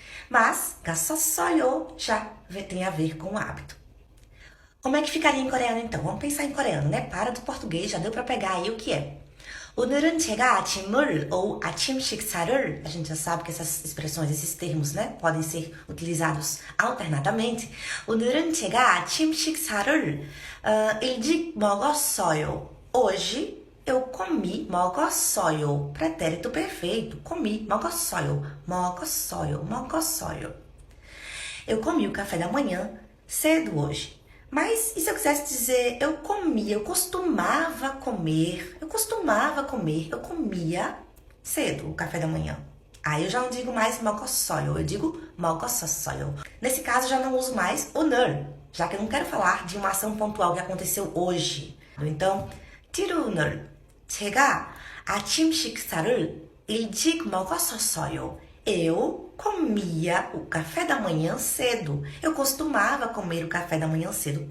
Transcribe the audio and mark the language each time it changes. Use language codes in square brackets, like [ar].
[pt] Mas gasossoyo já tem a ver com o hábito. Como é que ficaria em coreano então? Vamos pensar em coreano, né? Para do português, já deu para pegar aí o que é. [ko] 오늘은 제가 아침을 [pt] ou [ko] 아침 식사를, [pt] a gente já sabe que essas expressões, esses termos, né, podem ser utilizados alternadamente. [ko] 오늘은 제가 아침 식사를 일찍 먹었어요. [pt] Hoje eu comi, 먹었어요. [ko] Pretérito perfeito. Comi, 먹었어요. 먹었어요. 먹었어요. [pt] Eu comi o café da manhã cedo hoje. Mas e se eu quisesse dizer eu comia, eu costumava comer, eu comia cedo o café da manhã. Aí eu já não digo mais 먹었어요, eu digo 먹었었어요. Nesse caso eu já não uso mais 오늘, já que eu não quero falar de uma ação pontual que aconteceu hoje. Então, tiro 오늘. [ko] 제가 아침 식사를 일찍 먹었었어요. [pt] Eu comia o café da manhã cedo. Eu costumava comer o café da manhã cedo.